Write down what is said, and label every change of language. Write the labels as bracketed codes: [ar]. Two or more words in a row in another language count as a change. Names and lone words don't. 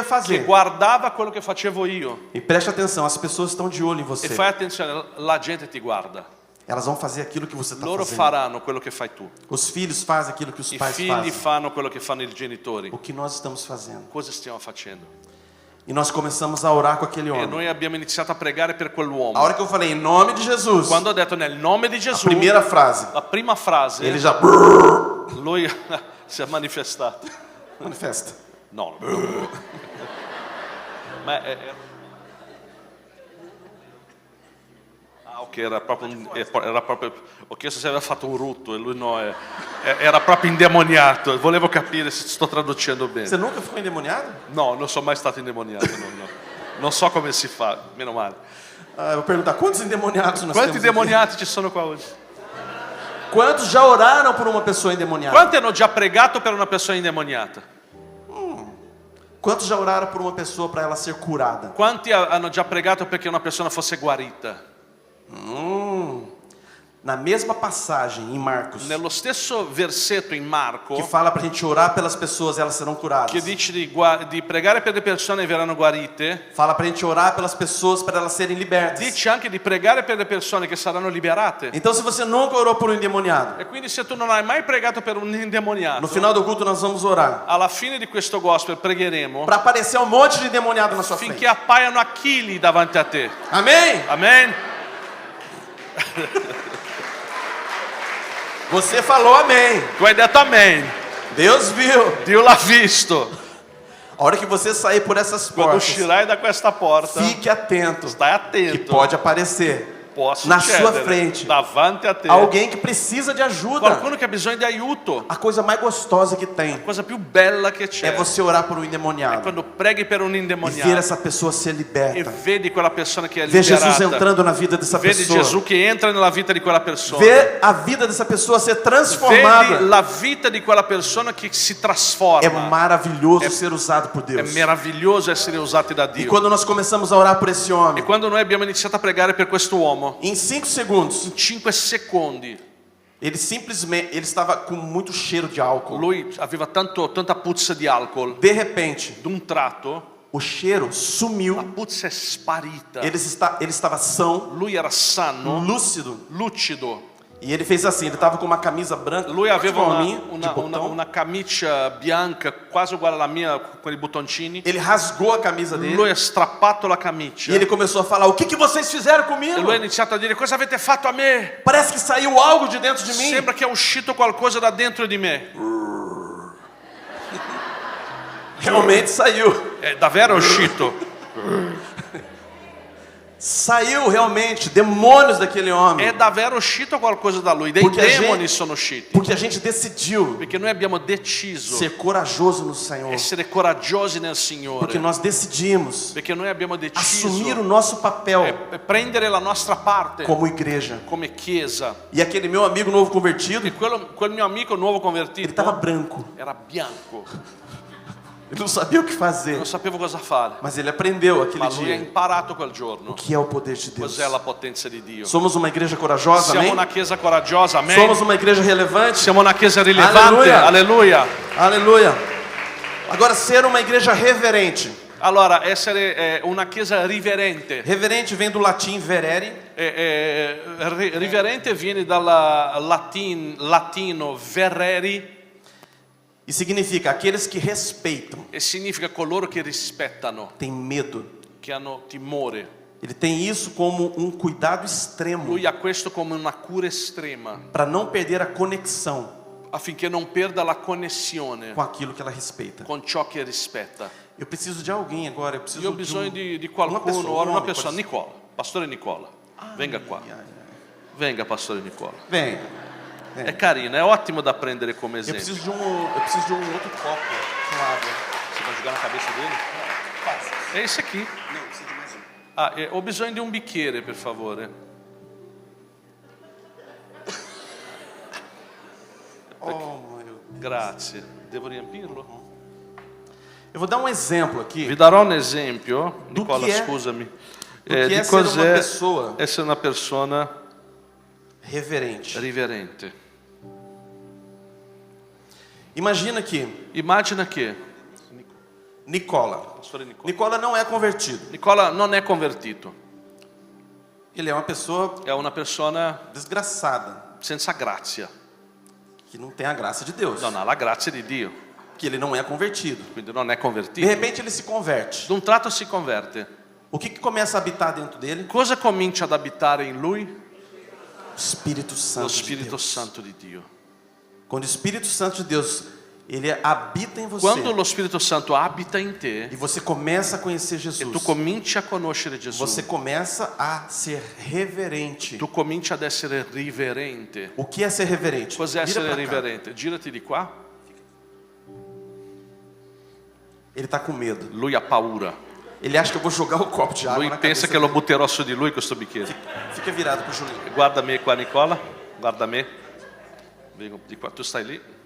[it] che [pt] fazer. [it] guardava quello che facevo io. [pt] E preste atenção, as pessoas estão de olho em E você. [it] fai attenzione, la gente ti guarda. [pt] Elas vão fazer aquilo que você está [it] Loro [pt] fazendo. [it] faranno quello che fai tu. [pt] Os filhos fazem aquilo que os [it] I [pt] pais [it] figli [pt] fazem. [it] fanno quello che fanno i genitori. [pt] O que nós estamos fazendo? [it] Cosa stiamo facendo? [pt] E nós começamos a orar com aquele [it] E [pt] homem. [it] noi abbiamo iniziato a pregare per [pt] A [it] quell'uomo. [pt] hora que eu falei, em nome de Jesus, [it] Quando ho detto nel nome di [pt] a [it] Gesù, [pt] primeira frase, [it] la prima frase, [pt] ele já [it] lui si è manifestato. [pt] manifesta. [it] No. Ma ok, era proprio. Ho chiesto se aveva fatto un rutto e lui no, era proprio indemoniato. Volevo capire se sto traducendo bene. [pt] Você nunca ficou endemoniado? [it] No, non sono mai stato indemoniato. No. Non so come si fa, meno male. [pt] Eu vou perguntar, quantos endemoniados nós [it] Quanti [pt] temos [it] demoniati ci sono qua oggi? [pt] Quantos já oraram por uma pessoa endemoniada? [it] Quanti hanno già pregato per una persona indemoniata? [pt] Quantos já oraram por uma pessoa para ela ser curada? [it] Quanti hanno già pregato perché una persona fosse guarita? [pt] Na mesma passagem em Marcos, [it] Nello stesso versetto in [pt] que [it] Marco, [pt] fala para a gente orar pelas pessoas, elas serão curadas. [it] che dice di pregare per le persone e verranno guarite, [pt] Fala para a gente orar pelas pessoas para elas serem libertas. [it] dice anche di pregare per le persone che saranno liberate. [pt] Então, se você nunca orou por um endemoniado, [it] E quindi se tu non hai mai pregato per un indemoniato, [pt] no final do culto nós vamos orar [it] alla fine di questo gospel pregheremo [pt] para aparecer um monte de endemoniado na sua [it] finché [pt] frente. [it] appaiano Achilli davanti a te. [pt] Amém? [it] Amen? [pt] Você falou amém. [it] Tu hai detto amen. [pt] Deus viu. [it] Dio l'ha visto. [pt] A hora que você sair por essas [it] Quando [pt] portas, [it] uscirai da questa porta, [pt] fique atento, [it] stai [pt] que [it] attento. [pt] pode aparecer [it] Può [pt] na [it] succedere [pt] sua frente [it] davanti a te [pt] alguém que precisa de ajuda. [it] qualcuno che ha bisogno di aiuto. [pt] A coisa mais gostosa que tem [it] La cosa più bella che [pt] é [it] c'è [pt] você orar por um [it] è [pt] endemoniado [it] quando preghi per un [pt] e ver [it] indemoniato [pt] essa pessoa ser [it] e [pt] liberta. [it] vedi quella persona che è [pt] Ver Jesus [it] liberata. [pt] entrando na vida dessa [it] Vedi [pt] pessoa. [it] Gesù che entra nella vita di quella persona. [pt] Ver a vida dessa pessoa ser [it] Vedi [pt] transformada. [it] la vita di quella persona che si [pt] É [it] trasforma. [pt] maravilhoso ser usado por [it] È [pt] Deus. [it] meraviglioso essere usati da [pt] E [it] Dio. [pt] quando nós começamos a orar por esse [it] E [pt] homem, [it] quando noi abbiamo iniziato a pregare per questo uomo, [pt] em 5 segundos, [it] in 5 secondi, [pt] ele estava com muito cheiro de álcool. [it] lui aveva tanta puzza di alcol. [pt] De repente, [it] D'un tratto, [pt] o cheiro [it] la [pt] sumiu. [it] puzza è sparita. [pt] Ele estava são, [it] Lui era sano, [pt] lúcido. [it] lucido. [pt] E ele fez assim, ele estava com uma camisa branca, [it] Lui aveva [pt] igual a minha, de [it] una [pt] botão. [it] camicia bianca quasi uguale alla mia con i bottoncini. [pt] Ele rasgou a camisa [it] Lui [pt] dele [it] ha strappato la camicia [pt] e ele começou a falar: o que vocês fizeram [it] e [pt] comigo? [it] lui ha iniziato a dire: cosa avete fatto a me? [pt] Parece que saiu algo de dentro de mim. [it] Sembra che è uscito qualcosa da dentro di me. [pt] Realmente saiu. [it] È davvero uscito. [pt] Saiu realmente demônios daquele homem. [it] È davvero uscito qualcosa da lui. Dei [pt] Porque a [it] demoni [pt] gente- [it] sono usciti. [pt] Porque a gente decidiu [it] Perché noi abbiamo deciso [pt] ser corajoso no Senhor. [it] essere coraggiosi nel Signore. [pt] Porque nós decidimos [it] Perché noi abbiamo deciso [pt] assumir o nosso papel [it] prendere la nostra parte [pt] como igreja. [it] come chiesa. [pt] E aquele meu amigo novo convertido, [it] E quel mio amico nuovo [pt] ele [it] convertito [pt] estava branco. [it] era bianco. [pt] Ele não sabia o que fazer. [it] Non sapevo cosa fare. [pt] Mas ele aprendeu aquele [it] Ma lui ha [pt] dia [it] imparato quel [pt] o [it] giorno [pt] que é o poder de Deus. [it] cos'è la potenza di Dio. [pt] Somos uma igreja corajosa, [it] Siamo [pt] amém? [it] una chiesa coraggiosa, amen. [pt] Somos uma igreja relevante. [it] Siamo una chiesa rilevante, Alleluia. alleluia. [pt] Aleluia. Agora, ser uma igreja reverente. [it] Allora, essere una chiesa riverente. [pt] Reverente vem do latim verere, [it] Riverente viene dal latino vereri [pt] e significa aqueles que respeitam, [it] e significa coloro che rispettano, [pt] têm medo. [it] che hanno timore. [pt] Ele tem isso como um cuidado extremo [it] Lui ha questo come una cura estrema [pt] para não perder a conexão [it] affinché non perda la connessione [pt] com aquilo que ela respeita. [it] con ciò che rispetta. [pt] Eu preciso de alguém agora, eu preciso [it] Io ho bisogno [pt] de [it] di [pt] uma [it] qualcuno, [pt] pessoa, [it] ora una [pt] homem, [it] persona. [pt] pode ser. [it] Nicola, pastore Nicola, venga qua. Venga, pastore Nicola. [pt] Vem. [it] È carino, è ottimo da prendere come [pt] Eu [it] esempio. [pt] preciso de um outro copo com água. Você vai jogar na cabeça dele? É esse aqui. Não, preciso de mais um. [it] Ah, ho bisogno di un bicchiere, per favore. [pt] Oh, meu Deus. [it] Grazie. Devo riempirlo? [pt] Eu vou dar um exemplo aqui [it] Vi darò un esempio. [pt] Do Nicola, [it] che è- scusami. [pt] do che [it] Di è essere una cos'è [pt] pessoa [it] essere una persona [pt] reverente. [it] riverente. [pt] Imagina que [it] Immagina che [pt] Nicola. [it] pastore Nicola. [pt] Nicola não é convertido. [it] Nicola non è convertito. [pt] Ele é uma pessoa [it] È una persona [pt] desgraçada, [it] senza grazia. [pt] que não tem a graça de Deus, [it] Non ha la grazia di Dio. [pt] que ele não é convertido. [it] Quindi non è [pt] De [it] convertito. [pt] repente ele se converte. [it] D'un tratto si converte. [pt] O que começa a habitar dentro dele? [it] Cosa comincia ad abitare in lui? [pt] O Espírito [it] Lo [pt] Santo de [it] Spirito [pt] Deus. [it] Santo di Dio. [pt] Quando o Espírito Santo de Deus ele habita em você [it] Quando lo Spirito Santo abita in te [pt] e você começa a conhecer [it] e tu [pt] Jesus, [it] cominci a conoscere Gesù, [pt] você começa a ser reverente. [it] tu cominci ad essere riverente. [pt] O que é ser reverente? [it] Cos'è [pt] Vira [it] essere [pt] pra cá. [it] riverente? Girati di qua. [pt] Ele está com medo. [it] Lui ha paura. [pt] Ele acha que eu vou jogar o copo de água [it] Lui [pt] na [it] pensa [pt] cabeça [it] che lo [pt] dele. [it] butterò su di lui questo bicchiere. [pt] Fica virado pro Julinho. [it] Guarda me qua, Nicola. Guarda me. Vengo di qua, tu stai lì.